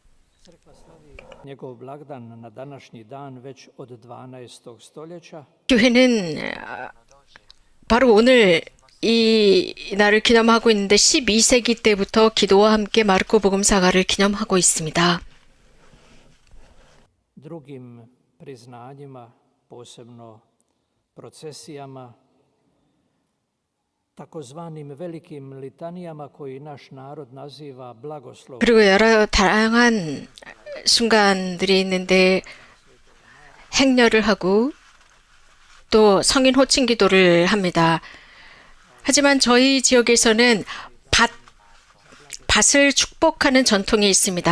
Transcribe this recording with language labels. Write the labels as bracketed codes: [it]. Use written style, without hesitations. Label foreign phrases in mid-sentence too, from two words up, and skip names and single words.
[ko] 교회는 바로 오늘 이 날을 기념하고 있는데 12세기 때부터 기도와 함께 마르코 복음사가를 기념하고 있습니다. [hr] drugim priznanjima, posebno procesijama, takozvanim velikim litanijama koji naš narod naziva blagoslov. [ko] 그리고 여러 다양한 순간들이 있는데 행렬을 하고 또 성인 호칭 기도를 합니다. 하지만 저희 지역에서는 밭을 축복하는 전통이 있습니다.